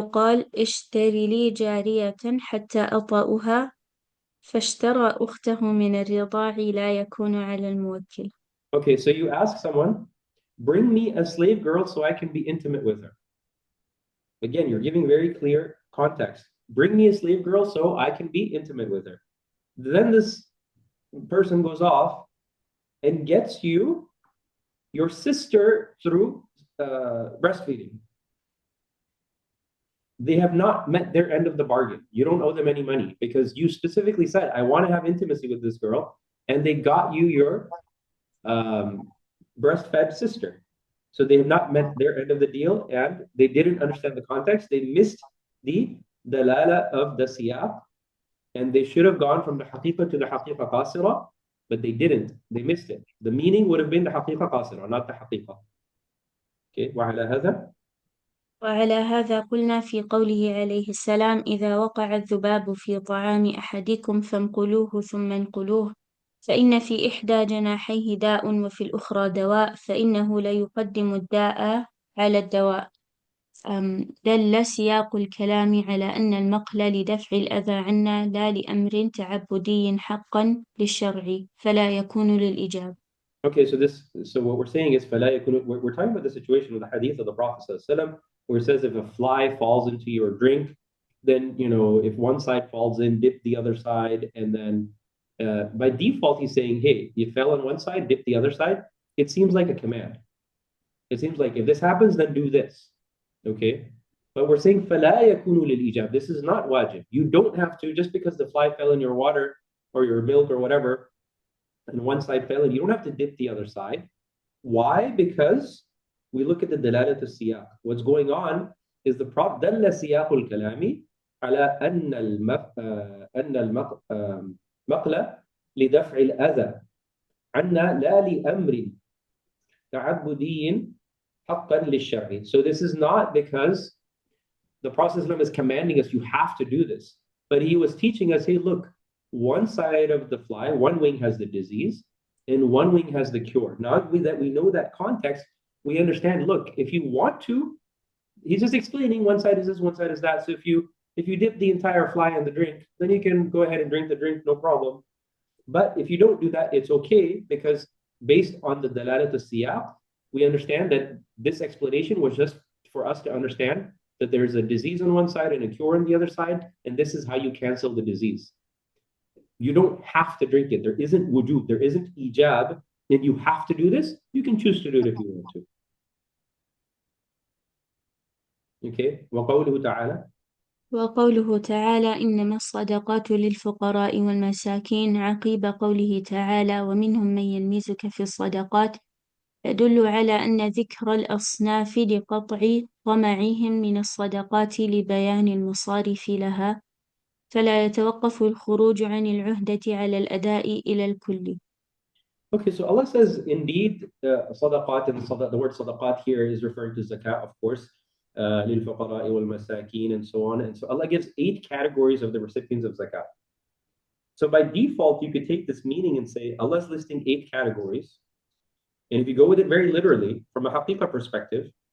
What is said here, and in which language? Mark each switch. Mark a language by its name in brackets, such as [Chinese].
[Arabic] قال اشتري لي جارية حتى أطأها فاشترى أخته من الرضاع لا يكون على الموكل. [English] Okay, so you ask someone, bring me a slave girl so I can be intimate with her. Again, you're giving very clear context. Bring me a slave girl so I can be intimate with her. Then this person goes off and gets you your sister through breastfeeding. They have not met their end of the bargain. You don't owe them any money because you specifically said, I want to have intimacy with this girl. And they got you your breastfed sister. So they have not met their end of the deal and they didn't understand the context. They missed the dalala of the siyaq and they should have gone from the haqiqa to the haqiqa qasira, but they didn't. They missed it. The meaning would have been the haqiqa qasira, not the haqiqa. Okay, [Arabic] وعلى هذا قلنا في قوله عليه السلام إذا وقع الذباب في طعام أحدكم فانقلوه ثم انقلوه فإن في إحدى جناحيه داء وفي الأخرى دواء فإنه لا يقدم الداء على الدواء. دل سياق الكلام على أن المقل لدفع الأذى عنا لا لأمر تعبدي حقا للشرع فلا يكون للإجابة. [English] Okay, so what we're saying is we're talking about the situation with the hadith of the Prophet ﷺ, where it says if a fly falls into your drink, then if one side falls in, dip the other side, and then by default he's saying, hey, you fell on one side, dip the other side. It seems like a command. It seems like if this happens, then do this. Okay, but we're saying [Arabic] فَلَا يَكُونُ لِلْإِجَابِ. [English] This is not wajib. You don't have to, just because the fly fell in your water or your milk or whatever, and one side fell in, you don't have to dip the other side. Why? Because we look at the dalalat al-siyaq. What's going on is the prop [Arabic] دل سياق الكلام على أن المقلة لدفع الأذى عنا لا لأمر تعبدي حقا للشرع. [English] So this is not because the Prophet ﷺ is commanding us, you have to do this. But he was teaching us, hey, look, one side of the fly, one wing has the disease, and one wing has the cure. Now that we know that context, we understand, look, if you want to, he's just explaining one side is this, one side is that. So if you dip the entire fly in the drink, then you can go ahead and drink the drink, no problem. But if you don't do that, it's okay, because based on the dalalat al-siyaq, we understand that this explanation was just for us to understand that there's a disease on one side and a cure on the other side, and this is how you cancel the disease. You don't have to drink it. There isn't wujub, there isn't ijab, and you have to do this. You can choose to do it if you want to. Okay, [Arabic] وقوله تعالى إنما الصدقات للفقراء والمساكين عقيب قوله تعالى ومنهم من يلمزك في الصدقات يدل على أن ذكر الأصناف لقطع طمعهم من الصدقات لبيان المصارف لها فلا يتوقف الخروج عن العهدة على الأداء إلى الكل. [English] Okay, so Allah says, indeed, sadaqat, and the word sadaqat here is referring to zakat, of course, [Arabic] للفقراء والمساكين [English] and so on. And so Allah gives 8 categories of the recipients of zakat. So by default, you could take this meaning and say, Allah is listing 8 categories. And if you go with it very literally, from a haqiqah perspective,